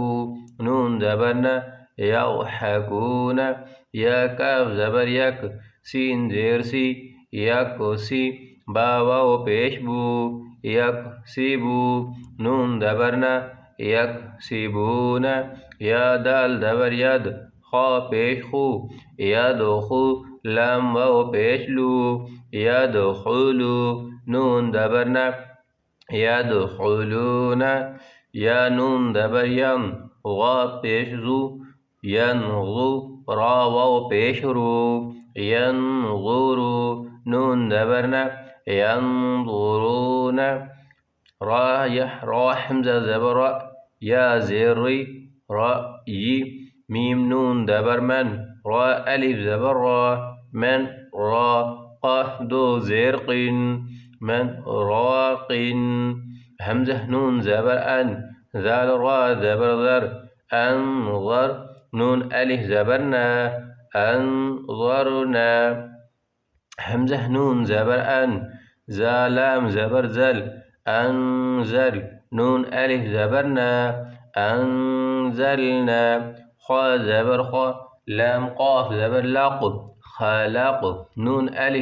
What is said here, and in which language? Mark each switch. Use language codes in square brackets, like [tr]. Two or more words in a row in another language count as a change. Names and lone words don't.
[ur] نون زبر نا یضحکون، یا کاف زبر یک، سین زیر سی یکسی، با واو پیش بو یکسبو، نون زبر نا یکسبون، یا دال زبر ید، خا پیش خو یدخو، لام واو پیش لو یدخلو، نون زبر نا یدخلون، یا نون زبر ین، غا پیش زو ینغو، را واو پیش رو ینظرو، نون زبر نا ینظرون، را حمزہ زبر را، یا زیر ری رأی، میم نون زبر من، را الف زبر را من را، قاف دو زیر قن من راقن، حمزہ نون زبر ان، ذال را زبر ذر انظر، نون الف زبر نا انظرنا، حمزہ نون زبر ان، زالام زبر زل انزل، نون الف زبر نا انزلنا، خا زبر خا، لام قاف زبر لق خلق، نون الف